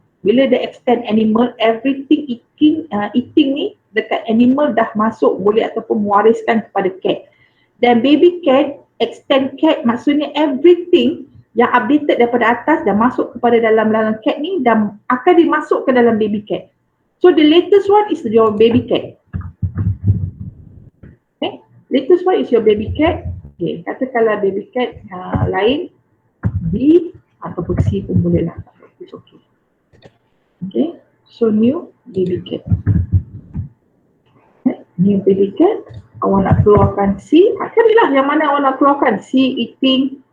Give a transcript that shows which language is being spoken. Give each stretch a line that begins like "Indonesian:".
Malay: Bila dia extend animal,
English: everything eating
Malay: ni dekat animal dah masuk boleh ataupun mewariskan kepada cat. Dan baby cat, extend cat maksudnya
English: everything
Malay: yang updated daripada atas dah masuk kepada dalam cat ni dan akan dimasuk ke dalam baby cat.
English: So the latest one is your baby cat. Okay, latest one is your baby cat.
Malay: Okay, katakanlah baby cat lain B ataupun C pun boleh
English: lah. It's okay. Okay, so new baby cat. Okay, new baby cat.
Malay: Awak nak keluarkan C, carilah yang mana awak nak keluarkan. C eating.